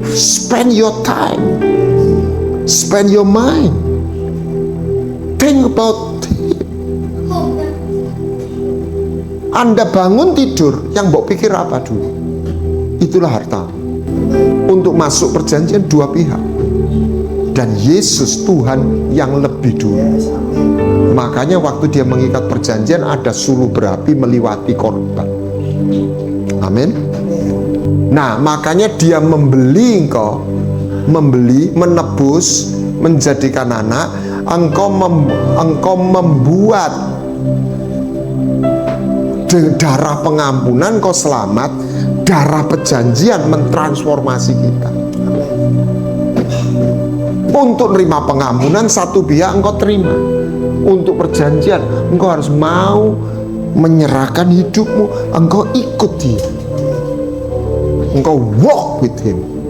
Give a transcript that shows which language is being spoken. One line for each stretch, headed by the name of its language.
English: Spend your time, spend your mind, think about.
Indonesian: Anda bangun tidur, yang mbok pikir apa dulu? Itulah harta. Untuk masuk perjanjian 2 pihak, dan Yesus Tuhan yang lebih dulu. Makanya waktu dia mengikat perjanjian, ada suluh berapi meliwati korban. Amin. Nah makanya dia membeli engkau, menebus, menjadikan anak. Engkau membuat darah pengampunan, kau selamat. Darah perjanjian mentransformasi kita. Untuk nerima pengampunan, satu pihak engkau terima. Untuk perjanjian, engkau harus mau menyerahkan hidupmu. Engkau ikut dia, engkau
English: walk with him.